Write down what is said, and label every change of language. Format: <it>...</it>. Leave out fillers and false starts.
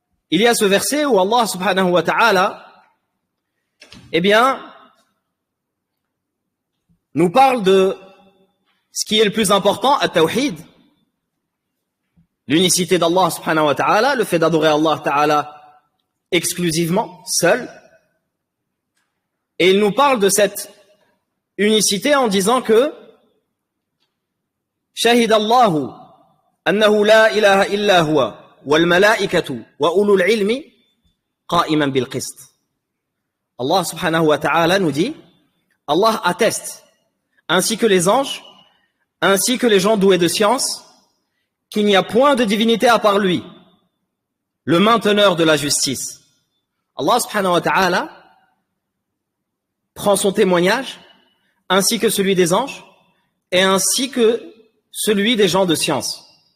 <fr>Il y a ce verset où Allah subhanahu wa ta'ala, nous parle de ce qui est le plus important, at-tawhid, l'unicité d'Allah subhanahu wa ta'ala, le fait d'adorer Allah ta'ala exclusivement, seul. Et il nous parle de cette unicité en disant que</fr> <ar>شهد الله أنه لا إله إلا هو والملائكة وأولو العلم قائما بالقسط.</ar> <fr>Allah subhanahu wa ta'ala nous dit, Allah atteste, ainsi que les anges, ainsi que les gens doués de science, qu'il n'y a point de divinité à part lui, le mainteneur de la justice. Allah subhanahu wa ta'ala prend son témoignage, ainsi que celui des anges, et ainsi que celui des gens de science.</fr>